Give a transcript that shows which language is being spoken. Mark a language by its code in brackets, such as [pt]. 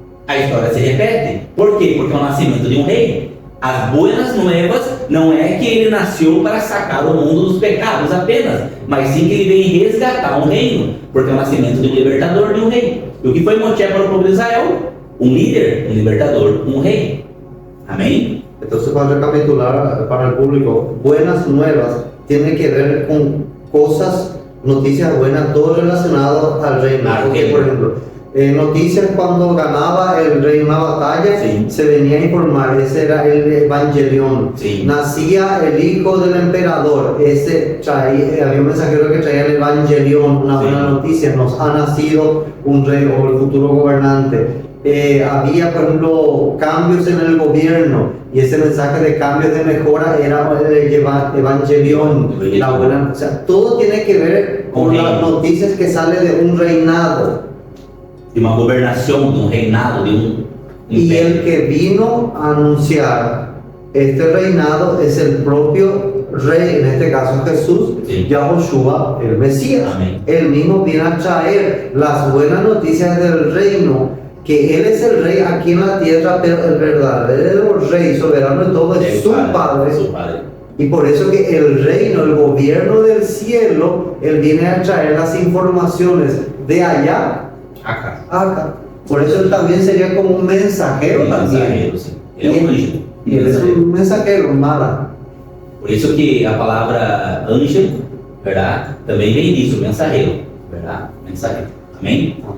[pt] A história se repete. Por quê? Porque é o nascimento de um rei. As boas novas não é que ele nasceu para [es] sacar [pt] o mundo dos pecados apenas, mas sim que ele veio resgatar um reino, porque é o nascimento de um libertador, de um rei. E o que foi Moisés para o povo de Israel? Um líder, um libertador, um rei. Amém? [es] Entonces, para recapitular para el público, buenas nuevas tiene que ver con cosas, noticias buenas, todo relacionado al reino. Porque, por ejemplo, noticias cuando ganaba el rey una batalla, sí, se venía a informar, ese era el evangelión. Sí. Nacía el hijo del emperador, había un mensajero que traía el evangelión, una sí, buena noticia, nos ha nacido un rey o el futuro gobernante. Había, por ejemplo, cambios en el gobierno, y ese mensaje de cambios de mejora era el evangelión, la buena, o sea, todo tiene que ver con las noticias que salen de un reinado. [pt] De uma governação, de um reinado, de um [es] y [pt] império. [es] el que vino a anunciar este reinado es el propio rey, en este caso Jesús, sí, Yahushua, el Mesías. Amén. Él mismo viene a traer las buenas noticias del reino, que Él es el rey aquí en la tierra, pero el verdadero rey, soberano de todo, es su Padre. Su Padre. Y por eso que el reino, el gobierno del cielo, Él viene a traer las informaciones de allá acá. Por eso Él también sería como un mensajero también. Mensajero, [pt] sim. Ele é um anjo. [es] Y Él es un mensajero, mala. [pt] Por isso que a palavra anjo, verdade, também vem disso, mensageiro, verdade? Mensageiro. Amém?